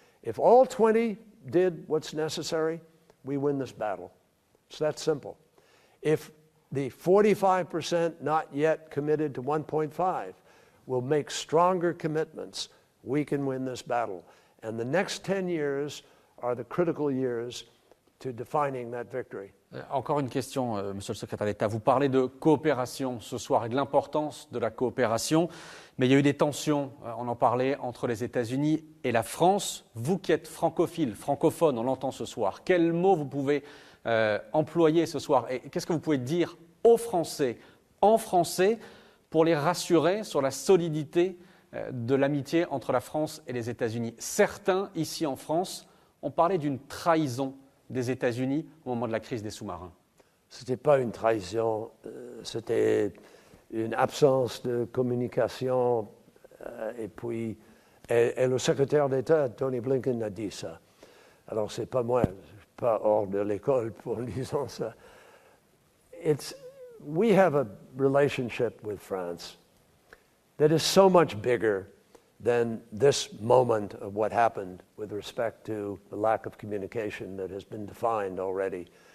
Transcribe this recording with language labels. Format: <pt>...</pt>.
<en>If all 20 did what's necessary, we win this battle. It's that simple. If the 45% not yet committed to 1.5 will make stronger commitments, we can win this battle. And the next 10 years are the critical years to defining that victory.</en> <fr>Encore une question, Monsieur le secrétaire d'État. Vous parlez de coopération ce soir et de l'importance de la coopération, mais il y a eu des tensions, on en parlait, entre les États-Unis et la France. Vous qui êtes francophile, francophone, on l'entend ce soir, quels mots vous pouvez employer ce soir et qu'est-ce que vous pouvez dire aux Français, en français, pour les rassurer sur la solidité de l'amitié entre la France et les États-Unis? Certains, ici en France, ont parlé d'une trahison des États-Unis au moment de la crise des sous-marins. Ce n'était pas une trahison, c'était une absence de communication. Et puis, et le secrétaire d'État, Tony Blinken, a dit ça. Alors, ce n'est pas moi, je ne suis pas hors de l'école pour disant ça.</fr> <en>We have a relationship with France that is so much bigger than this moment of what happened with respect to the lack of communication that has been defined already.</en>